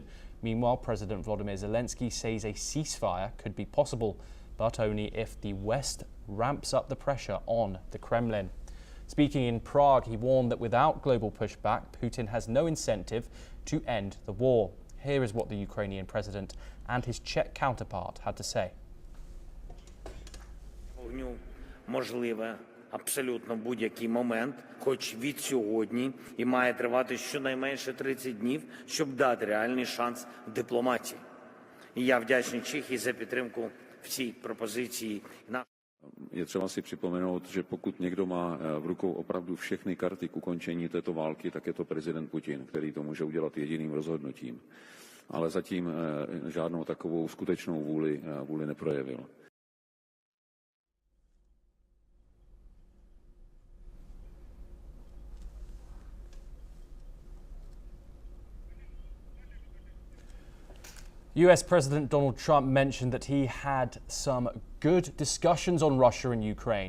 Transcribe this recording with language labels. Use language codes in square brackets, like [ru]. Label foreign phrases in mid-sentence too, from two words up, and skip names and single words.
[en] Meanwhile, President Volodymyr Zelensky says a ceasefire could be possible, but only if the West ramps up the pressure on the Kremlin. Speaking in Prague, he warned that without global pushback, Putin has no incentive to end the war. Here is what the Ukrainian president and his Czech counterpart had to say. [uk] Можливе абсолютно будь-який момент, хоч від сьогодні, і має тривати щонайменше 30 днів, щоб дати реальний шанс дипломатії. І я вдячний Чехії за підтримку в цій пропозиції. [cs] Je třeba si připomenout, že pokud někdo má v rukou opravdu všechny karty k ukončení této války, tak je to prezident Putin, který to může udělat jediným rozhodnutím. Ale zatím žádnou takovou skutečnou vůli neprojevil. [en] US President Donald Trump mentioned that he had some good discussions on Russia and Ukraine.